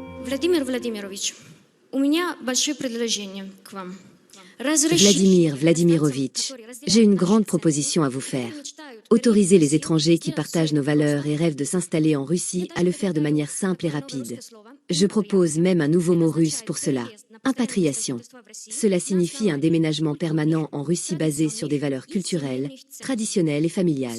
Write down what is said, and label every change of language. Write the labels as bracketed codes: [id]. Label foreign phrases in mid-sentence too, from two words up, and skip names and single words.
[ru] Владимир Владимирович, у меня большое предложение к вам. [fr] Vladimir Vladimirovitch, j'ai une grande proposition à vous faire. Autorisez les étrangers qui partagent nos valeurs et rêvent de s'installer en Russie à le faire de manière simple et rapide. Je propose même un nouveau mot russe pour cela, impatriation. Cela signifie un déménagement permanent en Russie basé sur des valeurs culturelles, traditionnelles et familiales.